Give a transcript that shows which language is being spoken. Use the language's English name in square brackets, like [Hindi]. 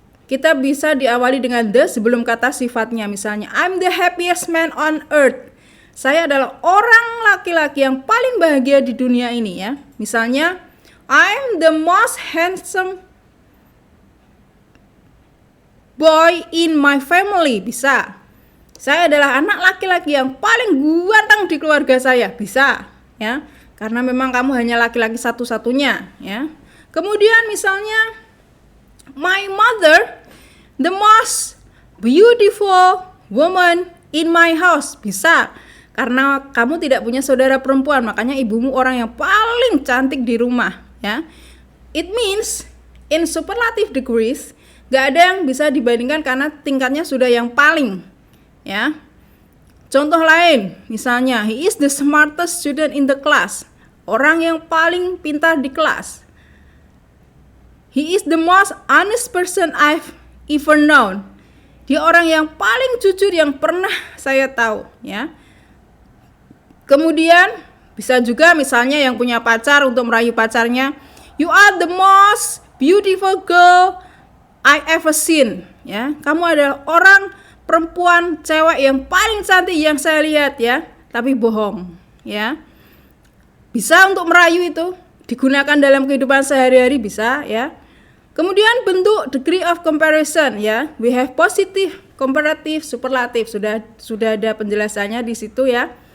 [Indonesian] Kita bisa diawali dengan the sebelum kata sifatnya. Misalnya, [English] I'm the happiest man on earth. [Indonesian] Saya adalah orang laki-laki yang paling bahagia di dunia ini, ya. Misalnya, [English] I'm the most handsome boy in my family. [Indonesian] Bisa. Saya adalah anak laki-laki yang paling ganteng di keluarga saya. Bisa, ya. Karena memang kamu hanya laki-laki satu-satunya, ya. Kemudian misalnya, [English] my mother, the most beautiful woman in my house. [Indonesian] Bisa. Karena kamu tidak punya saudara perempuan, makanya ibumu orang yang paling cantik di rumah, ya. [English] It means in superlative degrees [Indonesian] gak ada yang bisa dibandingkan karena tingkatnya sudah yang paling, ya. Contoh lain, misalnya [English] he is the smartest student in the class. [Indonesian] Orang yang paling pintar di kelas. [English] He is the most honest person I've ever known. [Indonesian] Dia orang yang paling jujur yang pernah saya tahu, ya. Kemudian bisa juga misalnya yang punya pacar untuk merayu pacarnya, [English] you are the most beautiful girl I ever seen, [Indonesian] ya. Kamu adalah orang perempuan cewek yang paling cantik yang saya lihat, ya. Tapi bohong, ya. Bisa untuk merayu itu digunakan dalam kehidupan sehari-hari, bisa, ya. Kemudian bentuk degree of comparison, ya. [English] We have positive, comparative, superlative. [Indonesian] Sudah ada penjelasannya di situ, ya.